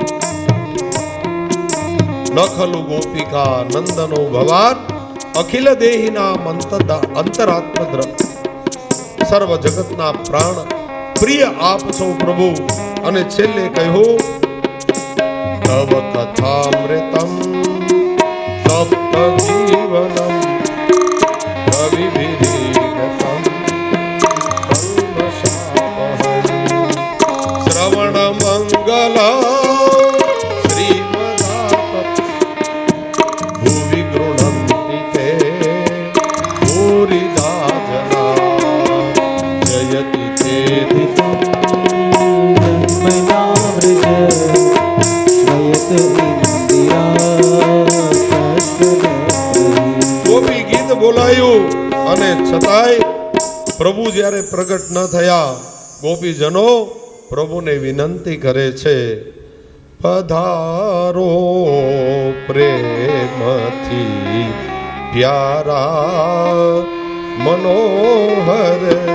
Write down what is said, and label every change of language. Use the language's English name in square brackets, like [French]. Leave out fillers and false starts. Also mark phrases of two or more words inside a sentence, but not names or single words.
[Sanskrit] ન ખલુ ગોપિકા નંદનો ભવાન અખિલ દેહીના અંતરાત્મ દ્રવ. [Gujarati] સર્વ જગતના પ્રાણ પ્રિય આપ છો પ્રભુ. અને છેલ્લે કહ્યું [Sanskrit] तव कथामृतम् सप्त जीवनम् कविभिरीडतम् कल्मषापहम् श्रवणमङ्गलम् श्रीमदातत् भुवि गृह्णन्ति ते भूरिदा जना जयति चेति ગોપી [Gujarati] ગીત બોલાયું અને છતાંય પ્રભુ જ્યારે પ્રગટ ન થયા, ગોપીજનો પ્રભુને વિનંતી કરે છે, પધારો પ્રેમથી પ્યારા મનોહર